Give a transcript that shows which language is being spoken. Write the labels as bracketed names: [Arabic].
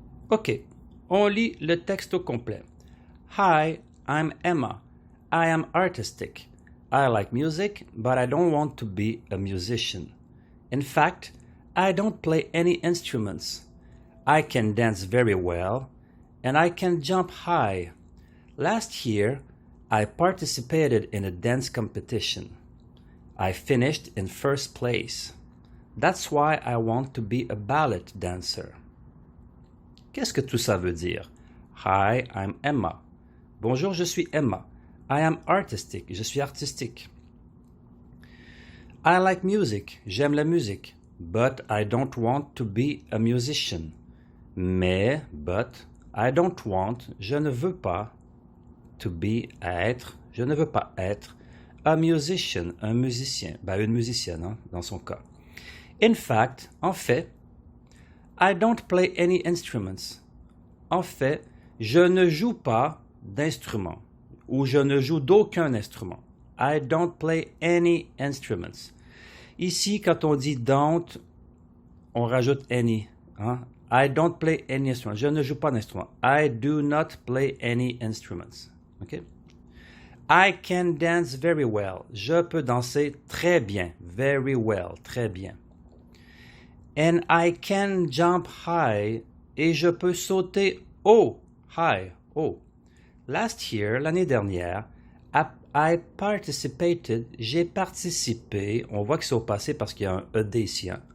[French] Ok, on lit le texte au complet. [English] Hi, I'm Emma. I am artistic. I like music, but I don't want to be a musician. In fact, I don't play any instruments. I can dance very well, and I can jump high. Last year, I participated in a dance competition. I finished in first place. That's why I want to be a ballet dancer. [French] Qu'est-ce que tout ça veut dire? [English] Hi, I'm Emma. [French] Bonjour, je suis Emma. [English] I am artistic. [French] Je suis artistique. [English] I like music. [French] J'aime la musique. [English] But I don't want to be a musician. [French] Mais, but, [English] I don't want, [French] je ne veux pas, [English] to be, [French] être, je ne veux pas être, [English] a musician, [French] un musicien, une musicienne, hein, dans son cas. [English] In fact, [French] en fait, [English] I don't play any instruments. [French] En fait, je ne joue pas d'instruments, ou je ne joue d'aucun instrument. [English] I don't play any instruments. [French] Ici, quand on dit don't, on rajoute any. Hein? [English] I don't play any instruments. [French] Je ne joue pas d'instruments. [English] I do not play any instruments. Okay? I can dance very well. [French] Je peux danser très bien. [English] Very well. [French] Très bien. [English] And I can jump high. [French] Et je peux sauter haut. High. Haut. [English] Last year, [French] l'année dernière, [English] I participated, [French] j'ai participé, on voit que c'est au passé parce qu'il y a un ED ici, hein.